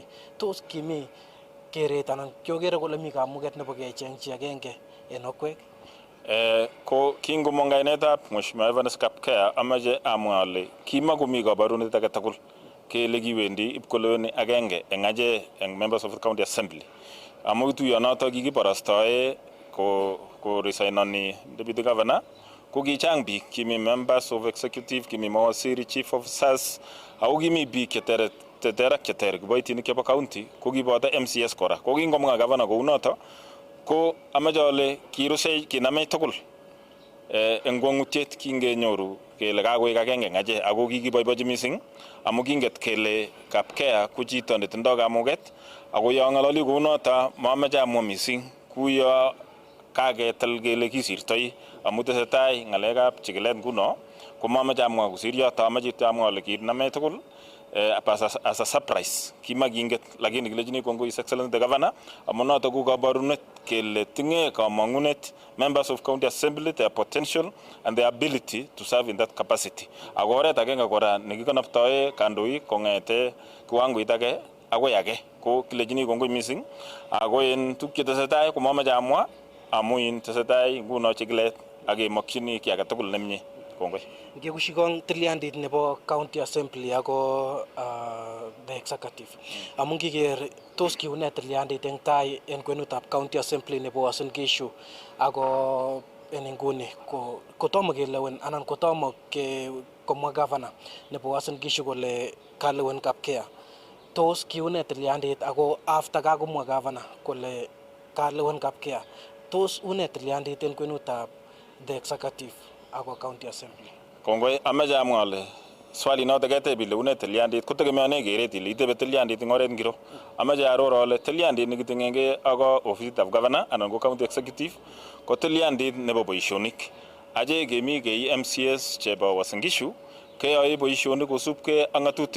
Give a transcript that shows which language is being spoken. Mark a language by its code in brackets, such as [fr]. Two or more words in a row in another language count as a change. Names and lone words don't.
[kln] Tos kimi keret anan kiokere kole mi kamuget nebo kecheng chi agenge en okwek? Ko kingomong kainetab Mheshimiwa Evans Kapkea amache amwa ale kimakomi kabarunet age tugul kele kiwendi ipkoleweni agenge eng ache eng [en] members of the county assembly. [kln] Amu tuyonoto kikiborostoe ko resignoni [en] deputy governor [kln] ko kichang biik, kimi [en] members of executive, [kln] kimi mawaziri, [en] chief officers, [kln] ako kimi biik cheter ak cheter kiboitinik chebo county ko kiboto MCS kora. Ko kingomwa governor kounoto ko amache ale kirusei kinamech tugul eng kwongutiet kingenyoru kele kakoek agenge eng ache ako kikiboibochi mising amu kinget kele Kapkea ko chito netindoi kamuget ako yo ng'ololi kounoto mamache amwa mising kuyo kaketel kele kisirtoi amu tesetai ng'alekab chikilet nguno ko mamache amwa kusir yoto, amache amwa ale kinamech tugul [en] as a surprise [kln] kimakinget, lakini kilechini kongoi [en] His Excellency the Governor [kln] amu noto ko kabarunet kele tinye kamang'unet [en] members of county assembly, their potential and their ability to serve in that capacity. [kln] Ako oret agenge kora nekikonoptoe kandoik kong'ete kiwangoit age akoi age ko kilechini kongoi mising ako en tuguk chetesetai ko mamache amwa amu in tesetai nguno chikilet ak kemokyini ki age tugul nemie. Kongoi. Ngekushikong tilyandit nebo [en] county assembly [kln] ako [en] the executive. [kln] Amu ngiker tos kiune tilyandit eng tai en kwenutab [en] county assembly [kln] nebo Uasin Gishu ako en inguni kotomo kelewen anan kotomo komwa governor nebo Uasin Gishu kole kalewen Kapkea. Tos kiune tilyandit ako after kakomwa governor kole kalewen Kapkea. Tos une tilyandit en kwenutab [en] the executive [kln] ako [en] county assembly. [kln] Kongoi, amache amwa ale swali noto keteb ile une tilyandit kotegemeane keret ile itebe tilyandit eng oret ngiro. Amache aror ale tilyandit nekitingenge ak ofisitab governor anan ko [en] county executive [kln] ko tilyandit nebo boisionik. Ache kemi kei MCS chebo Uasin Gishu keyoe boisionik kosubkei ak ng'atutik.